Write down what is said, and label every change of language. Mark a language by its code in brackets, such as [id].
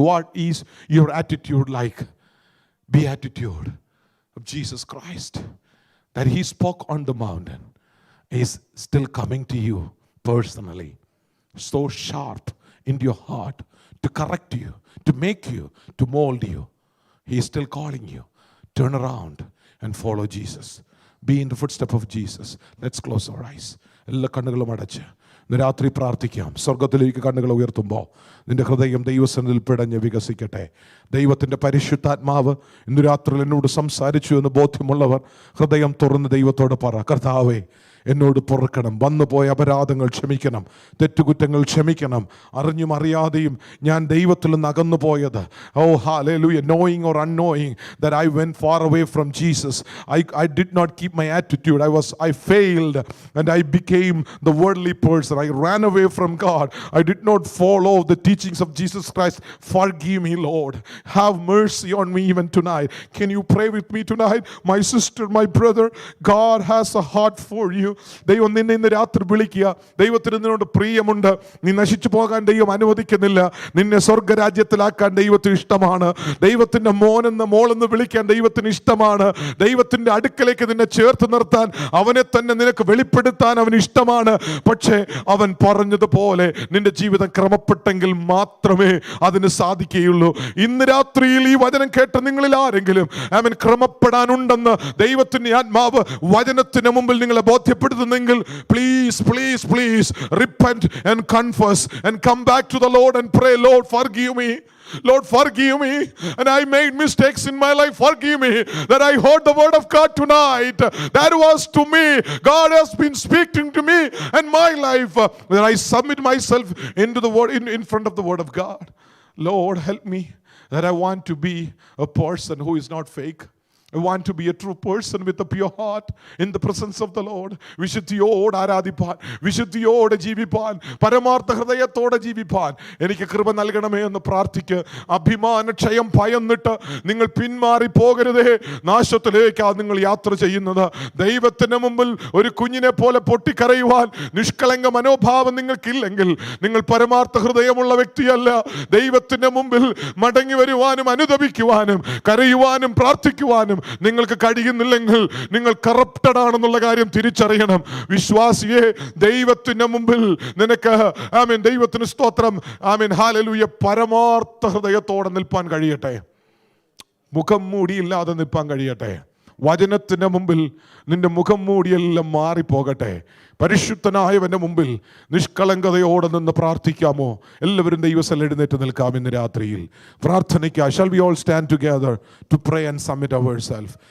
[en] What is your attitude like? Beatitude of Jesus Christ, that he spoke on the mountain, is still coming to you personally, so sharp into your heart to correct you, to make you, to mold you. He is still calling you. Turn around and follow Jesus. Be in the footstep of Jesus. Let's close our eyes. [ml] എല്ലാ കണ്ണുകളും അടച്ച് ഇന്ന് രാത്രി പ്രാർത്ഥിക്കാം. സ്വർഗത്തിലേക്ക് കണ്ണുകൾ ഉയർത്തുമ്പോൾ നിന്റെ ഹൃദയം ദൈവസന്നിധിയിൽ പിടഞ്ഞ് വികസിക്കട്ടെ. ദൈവത്തിൻ്റെ പരിശുദ്ധാത്മാവ് ഇന്ന് രാത്രി എന്നോട് സംസാരിച്ചു എന്ന് ബോധ്യമുള്ളവർ ഹൃദയം തുറന്ന് ദൈവത്തോട് പറ, കർത്താവേ, എന്നോട് പൊറുക്കണം, വന്നുപോയ അപരാധങ്ങൾ ക്ഷമിക്കണം, തെറ്റുകുറ്റങ്ങൾ ക്ഷമിക്കണം. അറിഞ്ഞും അറിയാതെയും ഞാൻ ദൈവത്തിൽ നിന്ന് അകന്നു പോയത്, [en] hallelujah, knowing or unknowing, that I went far away from Jesus. I did not keep my attitude. I failed and I became the worldly person. I ran away from God. I did not follow the teachings of Jesus Christ. Forgive me, Lord. Have mercy on me even tonight. Can you pray with me tonight? My sister, my brother, God has a heart for you. [ml] ദൈവം നിന്നെ ഇന്ന് രാത്രി വിളിക്കുക. ദൈവത്തിന് നിന്നോട് പ്രിയമുണ്ട്. നീ നശിച്ചു പോകാൻ ദൈവം അനുവദിക്കുന്നില്ല. നിന്നെ സ്വർഗരാജ്യത്തിലാക്കാൻ ദൈവത്തിന് ഇഷ്ടമാണ്. ദൈവത്തിന്റെ മോനെന്ന് മോളെന്ന് വിളിക്കാൻ ദൈവത്തിന് ഇഷ്ടമാണ്. ദൈവത്തിന്റെ അടുക്കലേക്ക് നിന്നെ ചേർത്ത് നിർത്താൻ, അവനെ തന്നെ നിനക്ക് വെളിപ്പെടുത്താൻ അവന് ഇഷ്ടമാണ്. പക്ഷേ അവൻ പറഞ്ഞതുപോലെ നിന്റെ ജീവിതം ക്രമപ്പെട്ടെങ്കിൽ മാത്രമേ അതിന് സാധിക്കുകയുള്ളൂ. ഇന്ന് രാത്രിയിൽ ഈ വചനം കേട്ട നിങ്ങളിൽ ആരെങ്കിലും അവൻ ക്രമപ്പെടാനുണ്ടെന്ന് ദൈവത്തിന്റെ ആത്മാവ് വചനത്തിന് മുമ്പിൽ നിങ്ങളെ ബോധ്യപ്പെടുത്തുന്നെങ്കിൽ, [en] please, please, please repent and confess and come back to the Lord and pray, Lord, forgive me. Lord, forgive me, and I made mistakes in my life. Forgive me that I heard the word of God tonight. That was to me. God has been speaking to me and my life. That I submit myself into the word, in front of the word of God. Lord, help me that I want to be a person who is not fake, I want to be a true person with a pure heart in the presence of the Lord. [ml] വിശുദ്ധിയോട് ആരാധിപ്പാൻ, വിശുദ്ധിയോടെ ജീവിപ്പാൻ, പരമാർത്ഥ ഹൃദയത്തോടെ ജീവിപ്പാൻ എനിക്ക് കൃപ നൽകണമേ എന്ന് പ്രാർത്ഥിക്ക്. അഭിമാനക്ഷയം ഭയന്നിട്ട് നിങ്ങൾ പിന്മാറി പോകരുതേ. നാശത്തിലേക്കാണ് നിങ്ങൾ യാത്ര ചെയ്യുന്നത്. ദൈവത്തിന് മുമ്പിൽ ഒരു കുഞ്ഞിനെ പോലെ പൊട്ടിക്കരയുവാൻ നിഷ്കളങ്ക മനോഭാവം നിങ്ങൾക്കില്ലെങ്കിൽ നിങ്ങൾ പരമാർത്ഥ ഹൃദയമുള്ള വ്യക്തിയല്ല. ദൈവത്തിന്റെ മുമ്പിൽ മടങ്ങി വരുവാനും അനുദപിക്കുവാനും കരയുവാനും പ്രാർത്ഥിക്കുവാനും നിങ്ങൾക്ക് കഴിയുന്നില്ലെങ്കിൽ നിങ്ങൾ കറപ്റ്റഡ് ആണെന്നുള്ള കാര്യം തിരിച്ചറിയണം. വിശ്വാസിയെ, ദൈവത്തിന്റെ മുമ്പിൽ നിനക്ക് ആമേൻ, ദൈവത്തിന് സ്തോത്രം, ആമേൻ, ഹല്ലേലൂയ, പരമാർത്ഥ ഹൃദയത്തോടെ നിൽപ്പാൻ കഴിയട്ടെ. മുഖം മൂടിയില്ലാതെ നിൽപ്പാൻ കഴിയട്ടെ. വചനത്തിന്റെ മുമ്പിൽ നിന്റെ മുഖം മൂടിയെല്ലാം മാറിപ്പോകട്ടെ. പരിശുദ്ധനായവന്റെ മുമ്പിൽ നിഷ്കളങ്കതയോടെ നിന്ന് പ്രാർത്ഥിക്കാമോ? എല്ലാവരും ദൈവസ്ഥലം എഴുന്നേറ്റ് നിൽക്കാം. ഇന്ന് രാത്രിയിൽ പ്രാർത്ഥനയ്ക്കായി [en] shall we all stand together to pray and submit ourselves.